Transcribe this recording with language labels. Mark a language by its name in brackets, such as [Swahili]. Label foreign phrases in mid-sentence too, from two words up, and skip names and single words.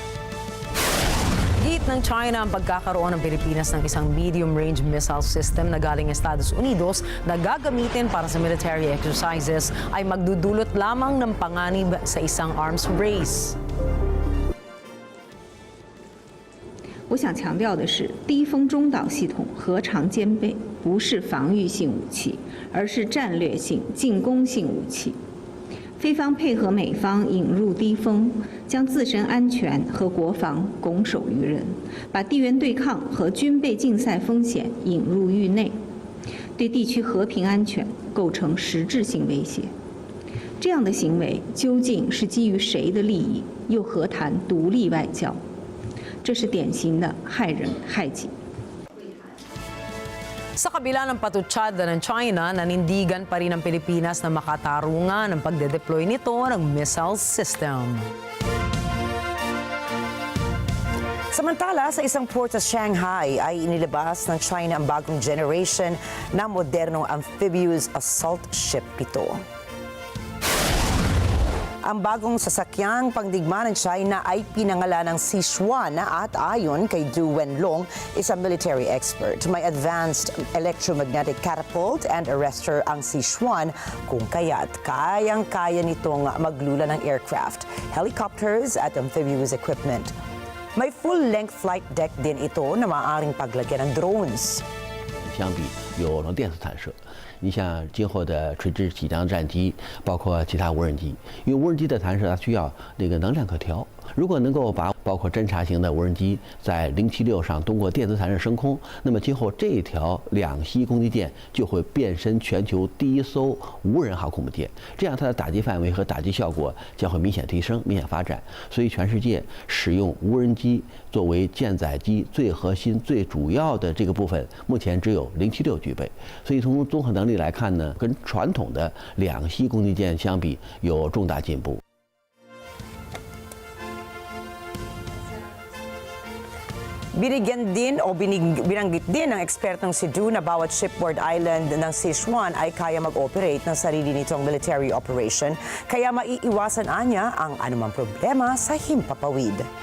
[Filipino] Git ng China ang pagkakaroon ng Pilipinas ng isang [English] medium-range missile system [Filipino] na galing Estados Unidos na gagamitin para sa [English] military exercises [Filipino] ay magdudulot lamang ng panganib sa isang arms race. [Chinese] 我想强调的是，低风中导系统核常兼备，不是防御性武器，而是战略性进攻性武器。菲方配合美方引入低风，将自身安全和国防拱手于人，把地缘对抗和军备竞赛风险引入域内，对地区和平安全构成实质性威胁。这样的行为究竟是基于谁的利益？又何谈独立外交？这是典型的害人害己。 [Filipino] Sa kabila ng patutsada ng China, nanindigan pa rin ang Pilipinas na makatarungan ng pagde-deploy nito ng [English] missile system. [Filipino] Samantala, sa isang port sa Shanghai ay inilabas ng China ang bagong generation na modernong [English] amphibious assault ship [Filipino] ito. Ang bagong sasakyang pangdigma ng China ay pinangalan ng Sichuan at ayon kay Du Wenlong, isang [English] military expert. [Filipino] May [English] advanced electromagnetic catapult and arrestor [Filipino] ang Sichuan kung kaya't kayang-kaya nitong maglula ng [English] aircraft, helicopters [Filipino] at [English] amphibious equipment. [Filipino] May [English] full-length flight deck [Filipino] din ito na maaaring paglagyan ng drones. [Chinese] 相比有了电磁弹射，你像今后的垂直起降战机，包括其他无人机，因为无人机的弹射它需要那个能量可调，如果能够把包括侦察型的无人机在076上通过电磁弹射升空，那么今后这条两栖攻击舰就会变身全球第一艘无人航空母舰，这样它的打击范围和打击效果将会明显提升、明显发展。所以全世界使用无人机作为舰载机最核心、最主要的这个部分，目前只有076具备。所以从综合能力来看呢，跟传统的两栖攻击舰相比有重大进步。 [Filipino] Binanggit din ng ekspertong si Du na bawat [English] shipboard island [Filipino] ng Sichuan ay kaya mag-operate ng sarili nitong [English] military operation, [Filipino] kaya maiiwasan anya ang anumang problema sa himpapawid.